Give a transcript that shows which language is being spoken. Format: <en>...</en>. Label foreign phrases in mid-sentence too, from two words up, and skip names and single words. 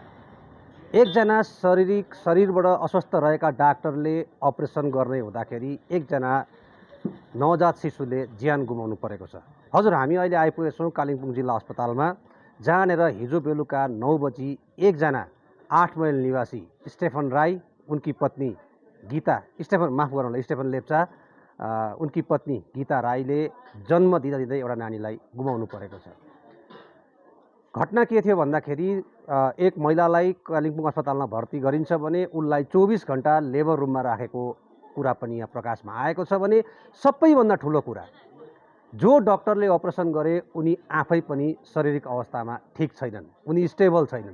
<ne>एकजना शरीरबाट अस्वस्थ रहेका डाक्टरले अपरेसन गर्ने हुँदाखेरि एकजना नवजात शिशुले ज्यान गुमाउनु परेको छ। हजुर, हामी अहिले आइपुगेका छौँ कालिम्पोङ जिल्ला अस्पतालमा, जहाँनिर हिजो बेलुका 9 बजी एकजना 8 माइल निवासी स्टेफन राई, उनकी पत्नी गीता स्टेफन लेप्चा, उनकी पत्नी गीता राईले जन्म दिँदै एउटा नानीलाई गुमाउनु परेको छ। घटना के थियो भन्दाखेरि एक महिलालाई कालिम्पोङ अस्पतालमा भर्ती गरिन्छ भने उनलाई 24 घण्टा</ne> <en>labour roomमा</en> <ne>राखेको कुरा पनि यहाँ प्रकाशमा आएको छ भने सबैभन्दा ठुलो कुरा, जो डाक्टरले अपरेसन गरे उनी आफै पनि शारीरिक अवस्थामा ठिक छैनन्, उनी स्टेबल छैनन्।</ne>